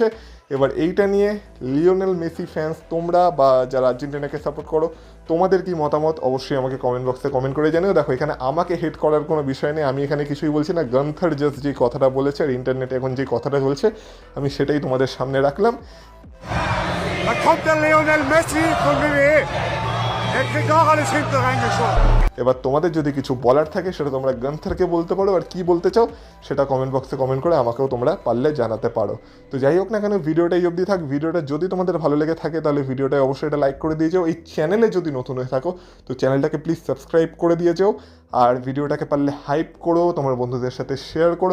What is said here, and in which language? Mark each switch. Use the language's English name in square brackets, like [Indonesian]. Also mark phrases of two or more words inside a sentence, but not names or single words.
[Bangla] এবার এইটা নিয়ে লিওনেল মেসি ফ্যান্স তোমরা বা যারা আর্জেন্টিনাকে সাপোর্ট করো, তোমাদের কি মতামত অবশ্যই আমাকে [English] comment box-e comment [Bangla] করে জানিও। দেখো, এখানে আমাকে হেট করার কোনো বিষয় নেই, আমি এখানে কিছুই বলছি না। গান্থার জাস্ট যে কথাটা বলেছে আর ইন্টারনেটে এখন যে কথাটা চলছে আমি সেটাই তোমাদের সামনে রাখলাম। [German] Da kommt der Lionel Messi von WWE. Er kriegt auch alles hinten reingeschoben. [Bangla] এবার তোমাদের যদি কিছু বলার থাকে সেটা তোমরা গান্থারকে বলতে পারো, আর কি বলতে চাও সেটা [English] comment box-e comment [Bangla] করে আমাকেও তোমরা পারলে জানাতে পারো। তো যাই হোক না কেন, ভিডিওটাই অবধি থাক। ভিডিওটা যদি তোমাদের ভালো লেগে থাকে তাহলে ভিডিওটায় অবশ্যই এটা লাইক করে দিয়ে যাও। এই চ্যানেলে যদি নতুন হয়ে থাকো তো চ্যানেলটাকে [English] please subscribe [Bangla] করে দিয়ে যাও, আর ভিডিওটাকে পারলে হাইপ করো, তোমার বন্ধুদের সাথে শেয়ার করো।